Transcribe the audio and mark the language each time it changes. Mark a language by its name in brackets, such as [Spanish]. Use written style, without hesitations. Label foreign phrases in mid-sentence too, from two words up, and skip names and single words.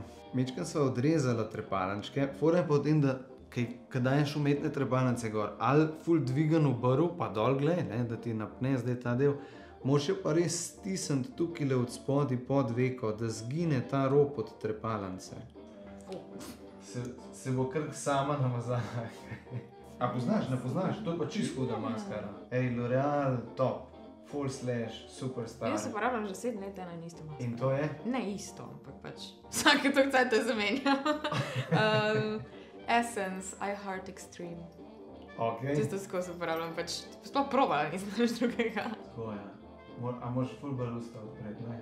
[Slovenian] Mičkam sva odrezala trepalničke, fora je pa v tem, da ko daješ umetne trepalnice gor, ali ful dvigan obrv, pa dol glej, da ti napne zdaj ta del, Moraš jo pa res stisniti tukaj od spodaj pod veko, da zgine ta rob od trepalnice. Se bo kar sama namazala. A poznaš, ne poznaš? To je pa čisto huda maskara. Ej, L'Oreal, top. Full slash, superstar. Jaz uporabljam že 7 let eno in isto maskaro. In to je? Ne isto, ampak pač vsake toliko cajta zamenjam. Essence, I Heart Extreme. Ok. Čisto skozi uporabljam, pač sploh probala, nisem nič drugega. Tako je. A moraš ful bolj usta odpreti, ne?